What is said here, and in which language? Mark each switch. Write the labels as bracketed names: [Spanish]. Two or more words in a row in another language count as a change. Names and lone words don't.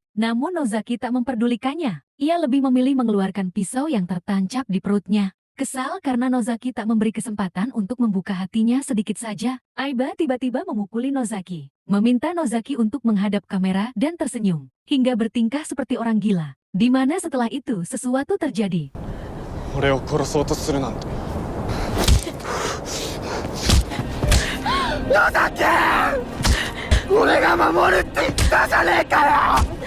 [Indonesian] Namun Nozaki tak memperdulikannya. Ia lebih memilih mengeluarkan pisau yang tertancap di perutnya. Kesal karena Nozaki tak memberi kesempatan untuk membuka hatinya sedikit saja, Aiba tiba-tiba memukuli Nozaki, meminta Nozaki untuk menghadap kamera dan tersenyum, hingga bertingkah seperti orang gila. Di mana setelah itu sesuatu terjadi. [Japanese] 俺を殺そうとするなんて。野崎！俺が守るって言ったじゃねえかよ！